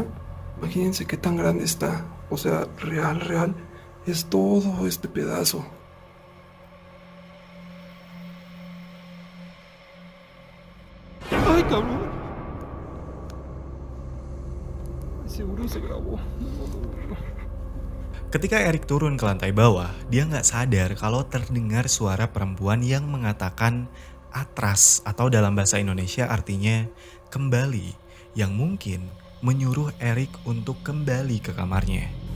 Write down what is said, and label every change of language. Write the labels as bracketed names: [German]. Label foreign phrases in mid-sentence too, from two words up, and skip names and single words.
[Spanish] Imagínense qué tan grande está. O sea, real, es todo este pedazo. ¡Ay, cabrón! Seguro se grabó. No. [Indonesian] Ketika Eric turun ke lantai bawah, dia nggak sadar kalau terdengar suara perempuan yang mengatakan atras atau dalam bahasa Indonesia artinya kembali, yang mungkin menyuruh Eric untuk kembali ke kamarnya.